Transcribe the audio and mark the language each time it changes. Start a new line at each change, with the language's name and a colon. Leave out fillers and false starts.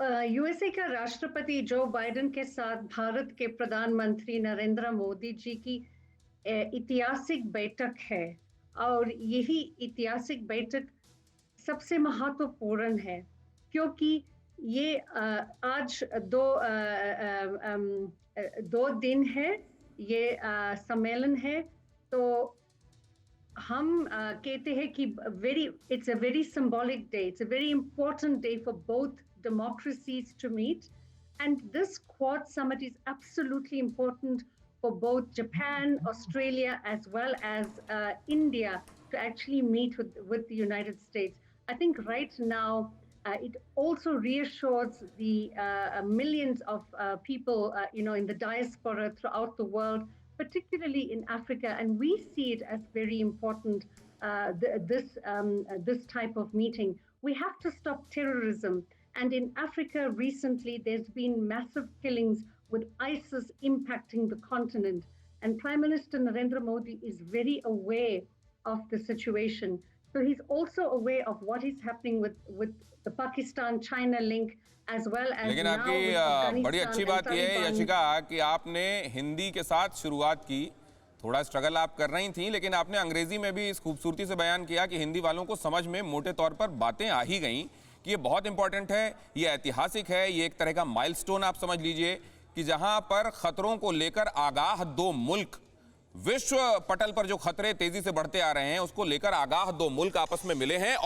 Hindi: USA का राष्ट्रपति Joe Biden के साथ भारत के प्रधानमंत्री नरेंद्र मोदी जी की ऐतिहासिक बैठक है, और यही ऐतिहासिक बैठक सबसे महत्वपूर्ण है क्योंकि ये आज दो दिन है, ये सम्मेलन है। तो हम कहते हैं कि
English: it's a very symbolic day. It's a very important day for both democracies to meet. And this Quad Summit is absolutely important for both Japan, Australia, as well as India to actually meet with the United States. I think right now, it also reassures the millions of people, in the diaspora throughout the world, particularly in Africa, and we see it as very important. This type of meeting, we have to stop terrorism. And in Africa, recently, there's been massive killings with ISIS impacting the continent. And Prime Minister Narendra Modi is very aware of the situation. So he's also aware of what is happening with the Pakistan-China link, as well as
Hindi: लेकिन
English: now
Hindi: आपकी
English: with Afghanistan
Hindi: बड़ी अच्छी बात यह है यशिका कि आपने हिंदी के साथ शुरुआत की। थोड़ा स्ट्रगल आप कर रही थी, लेकिन आपने अंग्रेजी में भी इस खूबसूरती से बयान किया कि हिंदी वालों को समझ में मोटे तौर पर बातें आ ही गई कि ये बहुत इंपॉर्टेंट है, ये ऐतिहासिक है, ये एक तरह का माइलस्टोन आप समझ लीजिए कि जहां पर खतरों को लेकर आगाह दो मुल्क, विश्व पटल पर जो खतरे तेजी से बढ़ते आ रहे हैं उसको लेकर आगाह दो मुल्क आपस में मिले हैं।